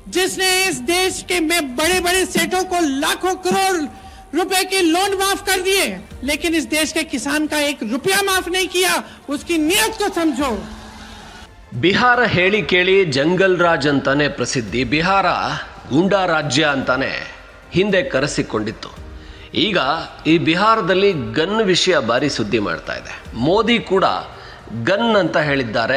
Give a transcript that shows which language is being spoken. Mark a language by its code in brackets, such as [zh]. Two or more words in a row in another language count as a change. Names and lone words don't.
[hi] जिसने इस देश के में बड़े बड़े सेठों को लाखों करोड़ रुपए के लोन माफ कर दिए, लेकिन इस देश के किसान का एक रुपया माफ नहीं किया। उसकी नीयत को समझो। [kn] ಬಿಹಾರ ಹೇಳಿ ಕೇಳಿ ಜಂಗಲ್ ರಾಜ್ ಅಂತಾನೆ ಪ್ರಸಿದ್ಧಿ. ಬಿಹಾರ ಗೂಂಡಾ ರಾಜ್ಯ ಅಂತಾನೆ ಹಿಂದೆ ಕರೆಸಿಕೊಂಡಿತ್ತು. ಈಗ ಈ ಬಿಹಾರದಲ್ಲಿ ಗನ್ ವಿಷಯ ಭಾರಿ ಸುದ್ದಿ ಮಾಡ್ತಾ ಇದೆ. ಮೋದಿ ಕೂಡ ಗನ್ ಅಂತ ಹೇಳಿದ್ದಾರೆ.